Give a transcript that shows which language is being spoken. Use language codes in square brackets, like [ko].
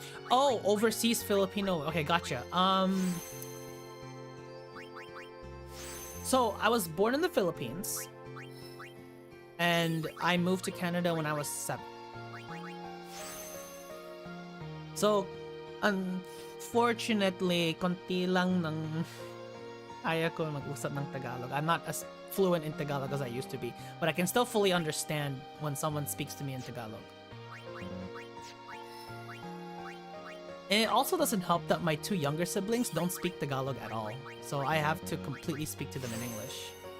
[en] Oh, overseas Filipino. Okay, gotcha. So I was born in the Philippines, and I moved to Canada when I was 7. So, unfortunately, [tl] konti lang ng kaya ko mag-usap ng Tagalog. [en] I'm not as fluent in Tagalog as I used to be, but I can still fully understand when someone speaks to me in Tagalog. And it also doesn't help that my 2 younger siblings don't speak Tagalog at all, so I have to completely speak to them in English.